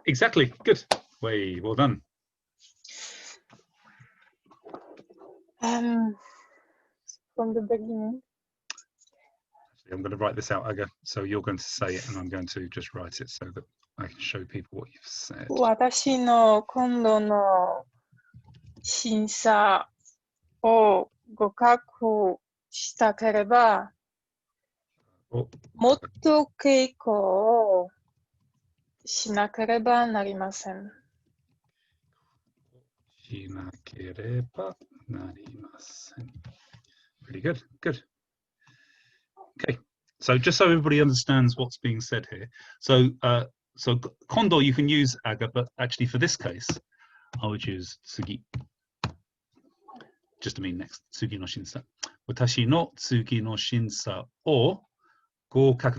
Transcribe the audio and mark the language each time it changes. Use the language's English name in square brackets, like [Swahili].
[English] Exactly, good. Way, well done. From the beginning. I'm going to write this out, Aga. So you're going to say it, and I'm going to just write it so that I can show people what you've said. [Japanese] 私の今度の審査を合格したければ、もっと稽古をしなければなりません。しなければなりません。 [English] Really good, good. Okay, so just so everybody understands what's being said here. So, so kondo you can use aga, but actually for this case, I would use tsugi. Just to mean next, [Japanese] tsugi no shinsa. Watashi no tsugi no shinsa o gokaku.